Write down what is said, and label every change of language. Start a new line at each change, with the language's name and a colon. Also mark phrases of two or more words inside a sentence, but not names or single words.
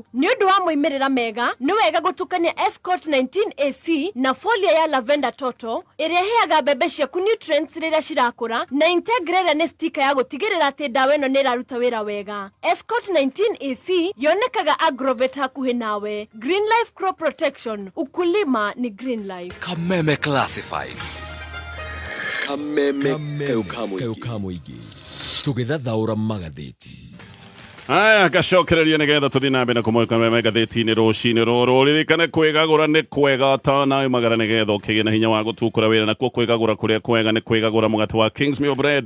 Kikuyu: Nĩ ũndũ wa moimĩrĩra mega, nĩ wega gũtukania Escort 19 AC na folia ya lavender total ĩrĩa ĩheaga mbembe ciaku nutrients rĩrĩa cirakũra, na integrated nĩ sticker ya gũtigĩrĩra atĩ ndawa ĩno nĩ ĩraruta wĩra wega. Escort 19 AC yonekaga Agrovet hakuhĩ nawe. Green Life Crop Protection,
Swahili: ukulima ni Green Life.
Kikuyu: Kameme Classifieds. Kameme Keukamuigi. Tũgĩthathaũra magathĩti. Aya gacokereria nĩgetha tũthiĩ na mbere na kũmũrĩka marĩa me ngathĩti-inĩ rũcinĩ rũrũ. Ririkane kwĩgagũra nĩ kwega ta nawe magara nĩgetha ũkĩgĩe na hinya wa gũtukũra wĩra, nakuo kwĩgagũra kũrĩa kwega nĩ kwĩgagũra mũgate wa King's Meal Bread.